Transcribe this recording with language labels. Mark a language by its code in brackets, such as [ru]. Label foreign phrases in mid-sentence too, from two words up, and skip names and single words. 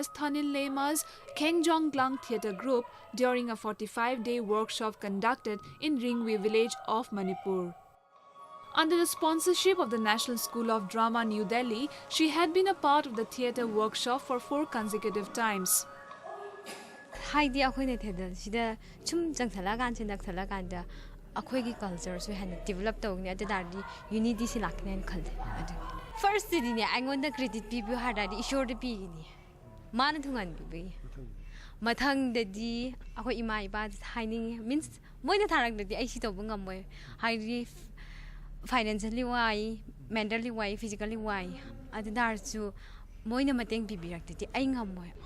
[en] Thanil Lema's Khengjong Glang Theatre Group during a 45-day workshop conducted in Ringwi village of Manipur. Under the sponsorship of the National School of Drama, New Delhi, she had been a part of the theatre workshop for 4 consecutive times. [mni] 하이디 ꯑꯩꯈꯣꯏꯅ ꯊꯦꯇꯔꯁꯤꯗ ꯁꯨꯝ ꯆꯪꯁꯜꯂꯛꯑꯀꯥꯟꯗ ꯑꯩꯈꯣꯏꯒꯤ ꯀꯜꯆꯔꯁꯨ ꯍꯦꯟꯅ ꯗꯤꯕꯦꯂꯞ ꯇꯧꯒꯅꯤ ꯑꯗꯨ ꯇꯥꯔꯗꯤ ꯌꯨꯅꯤꯇꯤꯁꯤ ꯂꯥꯛꯀꯅꯦꯅ ꯈꯜꯂꯦ ꯑꯗꯨꯒꯤ ꯐꯥꯔꯁꯇꯗꯤꯅꯦ ꯑꯩꯉꯣꯟꯗ ꯀ꯭ꯔꯦꯗꯤꯠ ꯄꯤꯕꯤꯌꯨ ꯍꯥꯏꯔꯗꯤ ꯏꯁꯣꯔꯗ ꯄꯤꯒꯅꯤ ꯃꯥꯅ ꯊꯨꯡꯍꯟꯕꯤꯕꯒꯤ ꯃꯊꯪꯗꯗꯤ ꯑꯩꯈꯣꯏ ꯏꯃꯥ ꯏꯄꯥꯗ ꯍꯥꯏꯅꯤꯡꯉꯤ ꯃꯤꯟꯁ ꯃꯣꯏꯅ ꯊꯥꯔꯛꯇ꯭ꯔꯗꯤ ꯑꯩ ꯁꯤ ꯇꯧꯕ ꯉꯝꯃꯣꯏ ꯍꯥꯏꯗꯤ [en] financially wise mentally wise physically wise [mni] ꯑꯗꯨ ꯇꯥꯔꯁꯨ ꯃꯣꯏꯅ ꯃꯇꯦꯡ ꯄꯤꯕꯤꯔꯛꯇ꯭ꯔꯗꯤ ꯑꯩ ꯉꯝꯃꯣꯏ